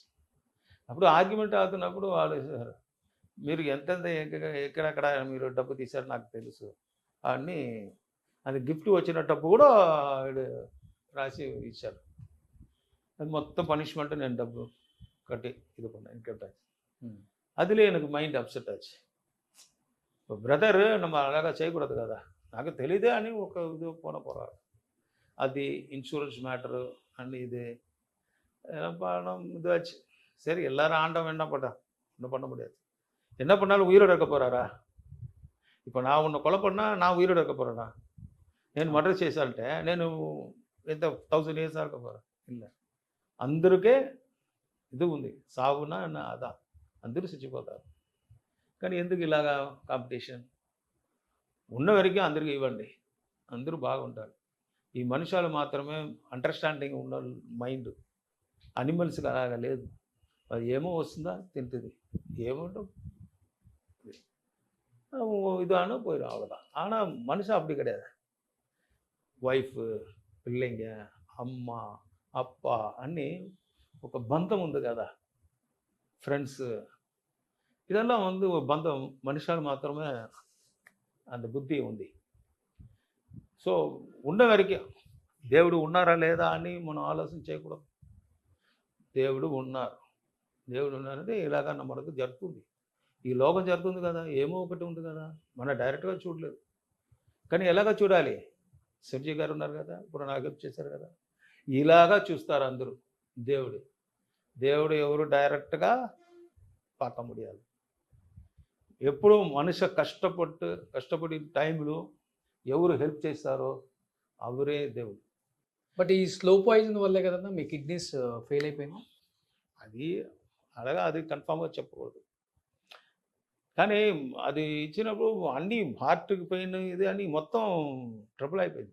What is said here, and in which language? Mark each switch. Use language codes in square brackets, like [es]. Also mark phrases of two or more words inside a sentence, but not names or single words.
[te] అప్పుడు ఆర్గ్యుమెంట్ అవుతున్నప్పుడు వాళ్ళు సార్ మీరు ఎంతెంత ఎక్కడెక్కడ మీరు డబ్బు తీశారు నాకు తెలుసు అని, అది గిఫ్ట్ వచ్చిన డబ్బు కూడా రాసి ఇచ్చారు. అది మొత్తం పనిష్మెంట్ నేను డబ్బు కట్టి ఇది కొన్నా [en] income tax. [ta] அதுல எனக்கு [en] mind upset [ta] ஆச்சு. இப்போ பிரதர் நம்ம அழகாக செய்யக்கூடாது [te] కదా, నాకు తెలియదే అని ఒక ఇది [ta] போகிறாரு. அது [en] insurance matter [ta] அண்ட் இது பணம் இதுவாச்சு. சரி எல்லாரும் ஆண்டவன் என்ன பண்ணா ஒன்றும் பண்ண முடியாது, என்ன பண்ணாலும் உயிரோடு இருக்க போகிறாரா? இப்போ நான் உன்னை கொலை பண்ணால் நான் உயிரோடு இருக்க పోరానా? [te] నేను మర్డర్ చేశానంటే నేను ఎంత 1000 years இருக்க పోరా? இல்லை, అందరికే ఇది ఉంది, సావునా అదా, అందరూ చచ్చిపోతారు. కానీ ఎందుకు ఇలాగా కాంపిటీషన్? ఉన్న వరకే అందరికీ ఇవ్వండి, అందరూ బాగుంటారు. ఈ మనుషులు మాత్రమే అండర్స్టాండింగ్ ఉన్న మైండ్, అనిమల్స్కి అలాగా లేదు. అది ఏమో వస్తుందా తింటుంది, ఏమోటో [ta] இதானோ போயிடும், அவ்வளோதான். ஆனால் மனுஷன் அப்படி கிடையாது. [te] వైఫ్, పిల్లங்க, అమ్మ, అప్ప అన్నీ ఒక బంధం ఉంది కదా, ఫ్రెండ్స్, [ta] இதெல்லாம் ஒரு బంధం. [te] మనుషులు మాత్రమే అంత బుద్ధి ఉంది. సో ఉన్న వరకే దేవుడు ఉన్నారా లేదా అని మనం ఆలోచన చేయకూడదు. దేవుడు ఉన్నారంటే ఇలాగా మనకు జరుగుతుంది, ఈ లోకం జరుగుతుంది కదా, ఏమో ఒకటి ఉంది కదా, మన డైరెక్ట్గా చూడలేదు. కానీ ఎలాగ చూడాలి? శివజీ గారు ఉన్నారు కదా, ఇప్పుడు నాకు హెల్ప్ చేశారు కదా, ఇలాగా చూస్తారు అందరూ. దేవుడు ఎవరు డైరెక్ట్గా [ta] பார்க்க முடியாது. [te] ఎప్పుడు మనిషి కష్టపడి టైంలో ఎవరు హెల్ప్ చేస్తారో అవరే దేవుడు. బట్ ఈ [en] slow poison [te] వల్లే కదన్నా మీ [en] kidneys fail [te] అయిపోయింది. అది అలాగా అది కన్ఫామ్గా చెప్పకూడదు, కానీ అది ఇచ్చినప్పుడు అన్నీ హార్ట్కి పెయిన్ ఇది అని మొత్తం ట్రబుల్ అయిపోయింది.